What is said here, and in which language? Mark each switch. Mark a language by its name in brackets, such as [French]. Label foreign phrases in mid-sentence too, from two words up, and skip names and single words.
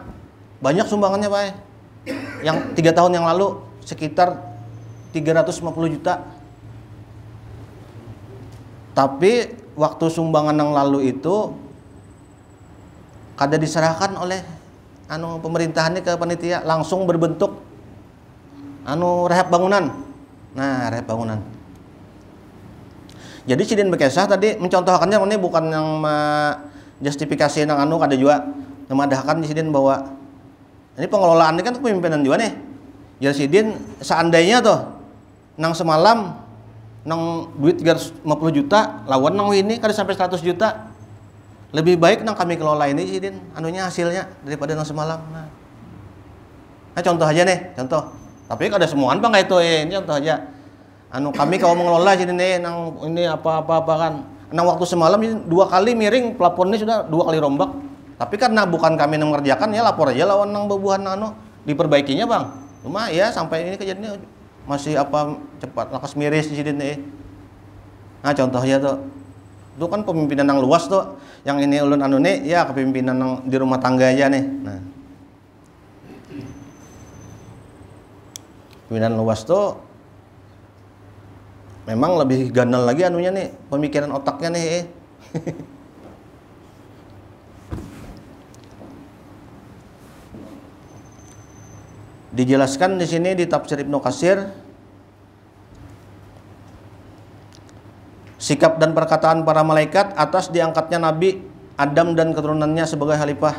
[Indonesian] Banyak sumbangannya Pak. Yang 3 tahun yang lalu sekitar 350 juta. Tapi waktu sumbangan yang lalu itu kada diserahkan oleh pemerintahannya ke panitia, langsung berbentuk rehab bangunan. Nah, rehab bangunan. [Banjar] Jadi sidin bekesah tadi mencontohkannya ini bukan yang justifikasi nang kada juga memadahkan sidin bahwa ini pengelolaan ini kan kepemimpinan juga nih. Ya sidin seandainya tuh nang semalam nang duit 350 juta lawan nang ini kada sampai 100 juta. Lebih baik nang kami kelola ini sidin hasilnya daripada nang semalam. Nah contoh aja nih, contoh. Tapi kada semuaan Bang itu ini contoh aja. Kami kalau mengelola sidin nang ini apa kan. Nang waktu semalam ini 2 kali miring, [Indonesian] plafon ini sudah 2 kali rombak. [Banjar] Tapi karena bukan kami yang mengerjakan ya lapor aja lawan nang bebuhan diperbaikinya Bang. Cuma ya sampai ini kejadiannya masih cepat lakas miris sidin Nah contoh aja tuh. [Indonesian] Itu kan pemimpinan yang luas tuh. [Banjar] Yang ini ulun nih ya kepemimpinan yang di rumah tangga aja nih. Nah. Pemimpinan luas tuh memang lebih ganal lagi nih, pemikiran otaknya nih. [Indonesian] Dijelaskan di sini di tafsir Ibnu Katsir, sikap dan perkataan para malaikat atas diangkatnya Nabi Adam dan keturunannya sebagai khalifah.